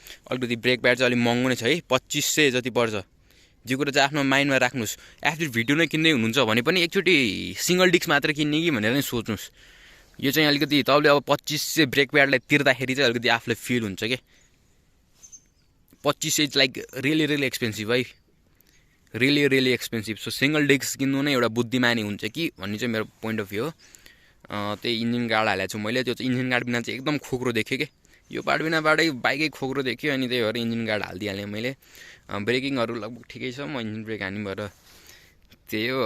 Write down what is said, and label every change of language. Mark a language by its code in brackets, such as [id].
[ne] अलिकति brake pad चाहिँ अलिक महँगो नै छ है 2500 जति पर्छ। जो कुरा चाहिँ आफ्नो माइन्डमा राख्नुहोस्। एफजी भिडियो नै किन्दै हुनुहुन्छ भने पनि एकचोटि सिङ्गल डिस्क मात्र किन्ने कि भनेर नै सोच्नुहोस्। यो चाहिँ अलिकति तपाईँले अब 2500 ब्रेक प्याडलाई तिर्दाखेरि चाहिँ अलिकति आफूलाई फिल हुन्छ क्या। [en] 2500 is like really expensive है। Really expensive. [ne] So single disk किन्नु नै एउटा बुद्धिमानी हुन्छ कि भन्ने चाहिँ मेरो पोइन्ट अफ भ्यू हो। त्यही इन्जिन गार्ड हालेको छु मैले। त्यो चाहिँ इन्जिन गार्ड बिना चाहिँ एकदम खोक्रो देख्यो क्या। यो पार्ट बिनाबाटै बाइकै खोक्रो देख्यो अनि त्यही भएर इन्जिन गार्ड हालिदिइहालेँ मैले। ब्रेकिङहरू लगभग ठिकै छ। म इन्जिन ब्रेक हानी भएर त्यही हो।